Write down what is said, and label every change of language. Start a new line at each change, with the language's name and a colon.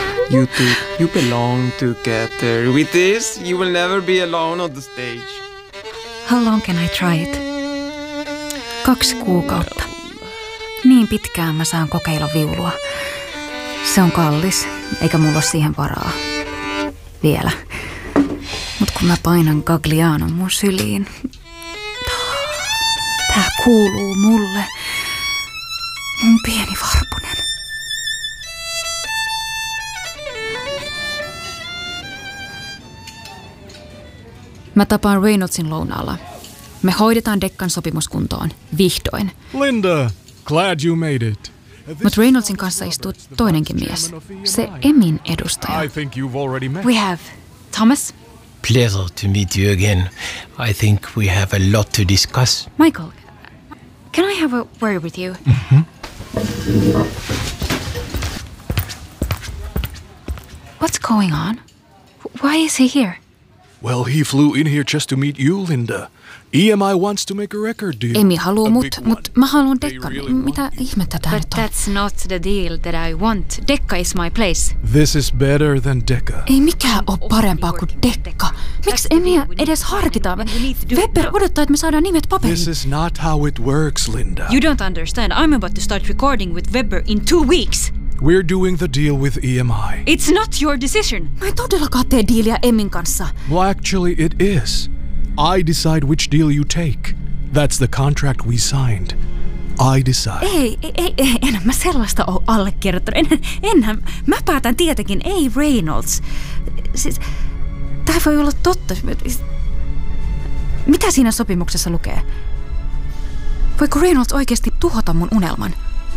English: You two, you belong together. With this, you will never be alone on the stage. How long can I try it?
Finnish: 2 kuukautta. Niin pitkään mä saan kokeilla viulua. Se on kallis, eikä mulla ole siihen varaa. Vielä. Mut kun mä painan Gaglianon mun syliin, tää kuuluu mulle. Mun pieni varpunen. Mä tapaan Reynoldsin lounaalla. Me hoidetaan dekkan sopimuskuntoon. Vihdoin.
English: Linda, glad you made it.
Finnish: Mutta Reynoldsin kanssa istuu toinenkin mies. Se Emin edustaja.
English: I think you've already met. We have. Thomas? Pleasure to meet you again. I think we have a lot to discuss. Michael, can I have a word with you? Mm-hmm. What's going on? Why is he here? Well, he flew in here just to meet you, Linda. EMI wants to make a record deal.
Finnish: Emi haluaa mut mä haluan dekkan. Really mitä ihmettä tää nyt on?
English: That's not the deal that I want. Dekka is my place. This is better than Dekka.
Finnish: Ei mikään ole parempaa kuin Dekka. Miksi Emiä edes harkitaan? Weber odottaa, että me saadaan nimet paperiin.
English: This is not how it works, Linda. You don't understand. I'm about to start recording with Weber in 2 weeks. We're doing the deal with EMI. It's not your decision.
Finnish: Mä en todellakaan tee diiliä Emin kanssa.
English: Well, actually, it is. I decide which deal you take. That's the contract we signed. I decide.
Finnish: Ei, enhän mä sellaista oo allekirjoittanut. Enhän, mä päätän tietenkin, ei Reynolds. Siis, tää voi olla totta. Mitä siinä sopimuksessa lukee? Voiko Reynolds oikeasti tuhota mun unelman?